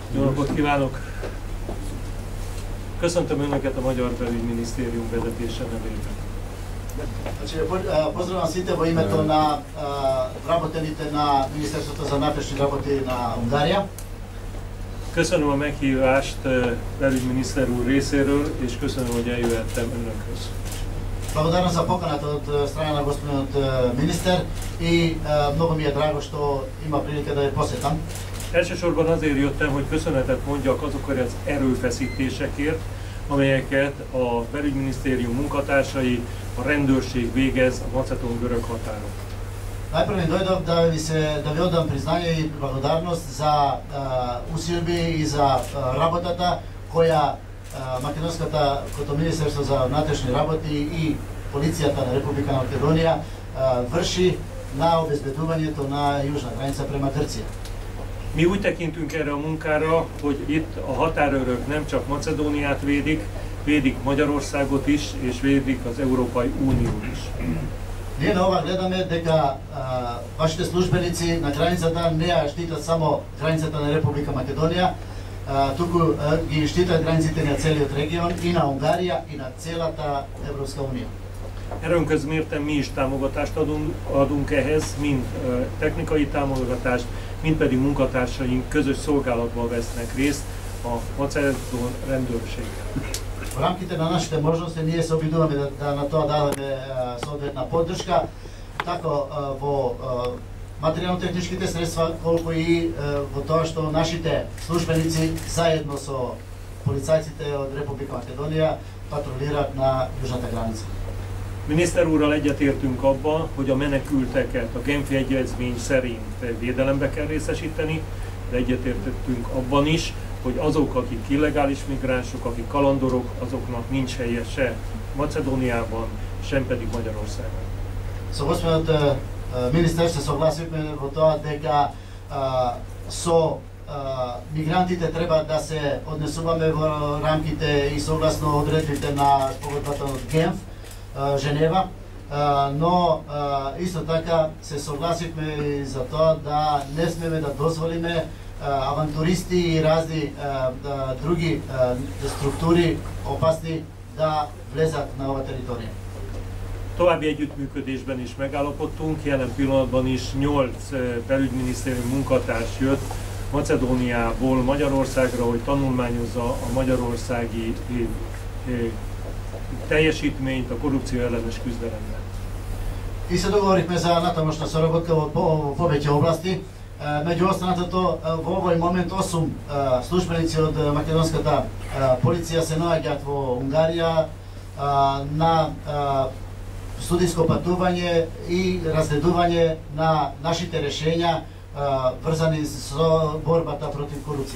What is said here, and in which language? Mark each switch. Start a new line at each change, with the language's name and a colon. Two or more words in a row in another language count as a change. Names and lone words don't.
Hungarian: Jó napot kívánok! Köszöntöm Önöket a Magyar Belügyminisztérium vezetése nevében.
Macedonian: Поздравувам сите во името на работените на Министерството за вътрешни работи на Унгария.
Hungarian: Köszönöm a meghívást belügyminiszter úr részéről, és köszönöm, hogy eljöhettem Önökhöz.
Macedonian: Благодарам за поканата од страна на господинот министер и много ми е драго што има прилика да ја посетам.
Hungarian: Elsősorban azért jöttem, hogy köszönetet mondjak azokért az erőfeszítésekért, amelyeket a belügyminisztérium munkatársai, a rendőrség végez a macedón-görög határon.
Macedonian: Најпрво дојдов да ви одам признање и благодарност за усилби и за работата која Македонското министерство за внатрешни работи и полицијата на Република Македонија врши на обезбедувањето на јужна граница према Грција.
Hungarian: Mi úgy tekintünk erre a munkára, hogy itt a határőrök nem csak Macedóniát védik, védik Magyarországot is, és védik az Európai Uniót is.
Macedonian: Ние на ова гледаме дека вашите службеници на границата не ја штитат само границата на Република Македонија, туку ги штитат границите на целиот регион и на Унгарија и на целата Европска Унија.
Hungarian: Erőnköz mérten mi is támogatást adunk ehhez, mind technikai támogatást, mind pedig munkatársaink közös szolgálatban vesznek részt a macedón rendőrséggel.
Macedonian: Во рамките на нашите можности ние се обидуваме да на тоа дадеме соодветна поддршка, како во материјално-техничките средства, колку и во тоа што нашите службеници заедно со полицајците од Република Македонија патрулираат на јужната граница.
Hungarian: Miniszter úrral egyetértünk abban, hogy a menekülteket a Genfi Egyezmény szerint védelembe kell részesíteni, de egyetértettünk abban is, hogy azok, akik illegális migránsok, akik kalandorok, azoknak nincs helye se Macedóniában, sem pedig Magyarországon.
Macedonian: Со господинот министер се согласивме во тоа дека со мигрантите треба да се однесуваме во рамките и согласно одредбите на спогодбата од Генф, Женева, но исто така се согласивме и за тоа да не смеме да дозволиме авантуристи и разни други структури опасни да влезат на ова територија.
Hungarian: További együttműködésben is megállapodtunk, jelen pillanatban is 8 belügyminisztérium munkatárs jött Macedóniából Magyarországra, hogy tanulmányozza a magyarországi teljesítményt a korrupció ellenes küzdelemben.
Macedonian: И се договоривме за натамошна соработка во повеќе области. Меѓу останатото, во овој момент 8 службеници од македонската полиција се наоѓаат во Унгарија на студиско патување и разследување на нашите решења врзани со борбата против корупција.